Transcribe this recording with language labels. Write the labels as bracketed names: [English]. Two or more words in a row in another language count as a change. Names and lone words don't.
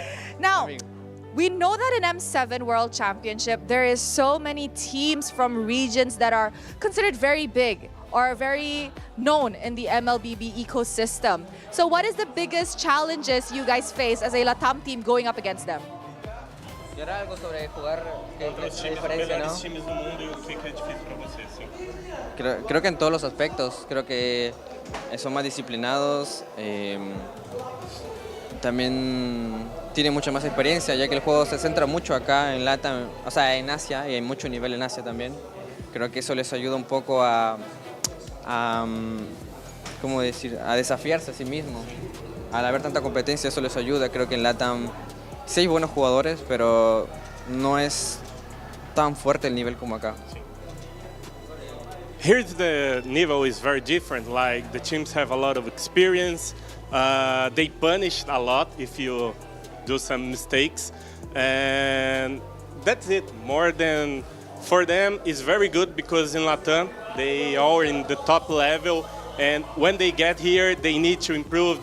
[English] Now, we know that in M7 World Championship, there is so many teams from regions that are considered very big or very known in the MLBB ecosystem. So what is the biggest challenges you guys face as a Latam team going up against them? [Spanish] Y ahora algo sobre jugar, [Portuguese] Contra os times, melhores times do mundo e o que é difícil para você, sim. [Spanish] Creo que en todos los aspectos, creo que son más disciplinados, también tienen mucha más experiencia, ya que el juego se centra mucho acá en LATAM, o sea, en Asia, y hay mucho nivel en Asia también. Creo que eso les ayuda un poco a ¿cómo decir?, a desafiarse a sí mismos. Al haber tanta competencia, eso les ayuda. Creo que en LATAM sí hay buenos jugadores, pero no es tan fuerte el nivel como acá. [English] Here the level is very different. Like the teams have a lot of experience. They punish a lot if you do some mistakes, and that's it. More than for them is very good because in Latam they are in the top level, and when they get here they need to improve.